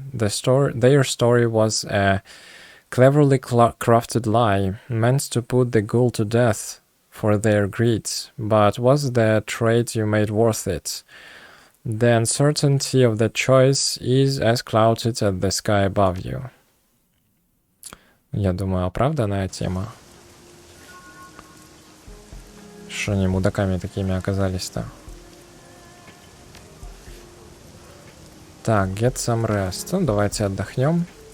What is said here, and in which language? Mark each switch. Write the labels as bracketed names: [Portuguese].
[English] Their story was a cleverly crafted lie, meant to put the ghoul to death for their greed, but was the trade you made worth it? The uncertainty of the choice is as clouded as the sky above you. [Russian] Я думаю, оправданная тема. Что они мудаками такими оказались-то? [English] Так, get some rest. [Russian] Ну, давайте отдохнем.